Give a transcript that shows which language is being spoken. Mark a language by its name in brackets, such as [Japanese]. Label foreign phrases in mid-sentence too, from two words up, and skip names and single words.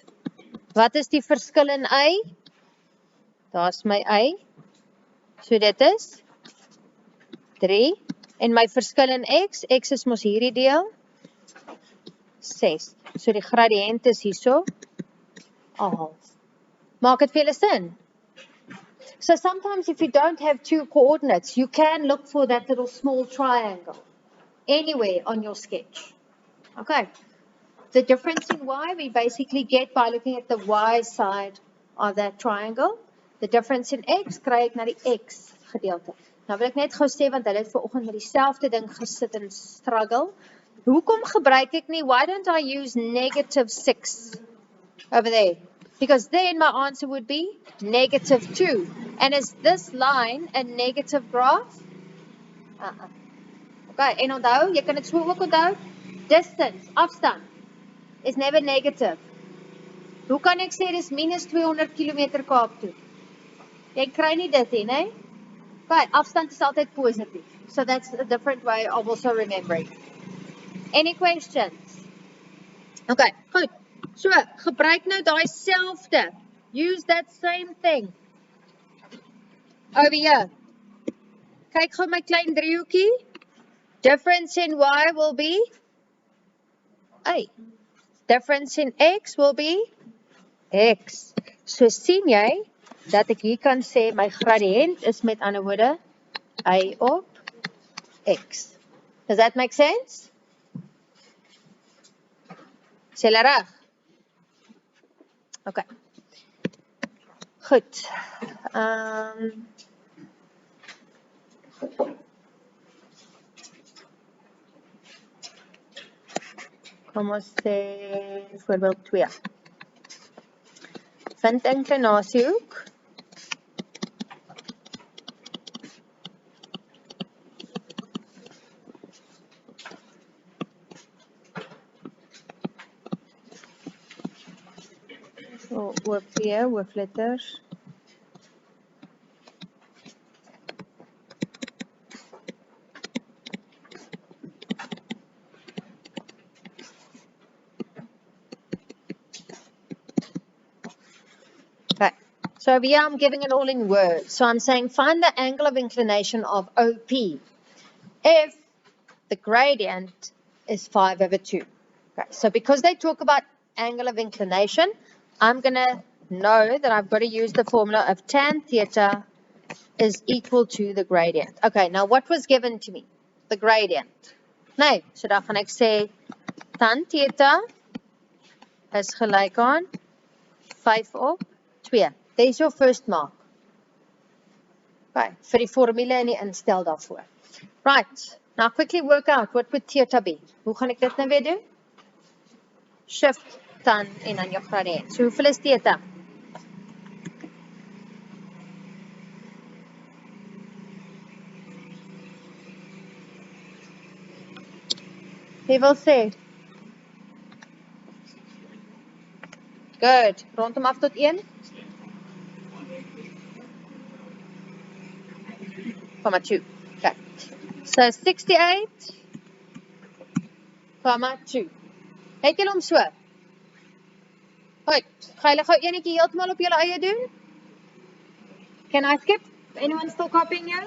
[Afrikaans] Wat is die verskil in y? Daar's my y. So dit is 3. En my verskil in x is mos hierdie deel 6. So die gradiënt is hierso 0,5. Maak dit vir julle sin? [English] So sometimes if you don't have two coordinates, you can look for that little small triangle anywhere on your sketch. Okay. The difference in y we basically get by looking at the y side of that triangle. The difference in x [Afrikaans] kry ek na die x gedeelte. Nou wil ek net gou sê want hulle het vanoggend met dieselfde ding gesit en struggle. Hoekom gebruik ek nie, [English] why don't I use -6 over there? Because then my answer would be -2. And is this line a negative graph? [Afrikaans] Okay, en onthou, jy kan dit so ook onthou. [English] Distance, afstand, is never negative. [Afrikaans] Hoe kan ek sê dis minus 200 km Kaap toe? Jy kry nie dit nie, né? Okay, afstand is altyd positief. [English] So that's a different way of also remembering. Any questions? [Afrikaans] Okay, goed. So, gebruik nou daai selfde. [English] Use that same thing. Over here. [Afrikaans] Kyk gou my klein driehoekie. [English] Difference in y will be a. Difference in x will be x. [Afrikaans] So sien jy dat ek hier kan sê my gradiënt is met ander woorde y op x. [English] Does that make sense? [Afrikaans] Sê hulle reg? Okay. Goed. Kom ons sê voorbeeld 2. Vind inklinasiehoek. So, OP, hoofletters. [English] Okay, so over here I'm giving it all in words. So I'm saying find the angle of inclination of OP if the gradient is 5/2. Okay, so because they talk about angle of inclination, I'm going to know that I've got to use the formula of tan theta is equal to the gradient. Okay, now what was given to me? The gradient. [Afrikaans] Nee, so dan gaan ek sê tan theta is gelyk aan 5/2. [English] There's your first mark. [Afrikaans] Okay, vir die formule en die instel daarvoor. [English] Right, now quickly work out what would theta be. [Afrikaans] Hoe gaan ek dit nou weer doen? Shift tan en dan jou gradient. So hoeveel is theta? Wie wil sê? Good. Rondom af tot 1. 2. Okay. So 68,2. Het julle hom so? Goed. Ga julle gou enetjie heeltemal op julle eie doen? [English] Can I skip? Anyone still copying you?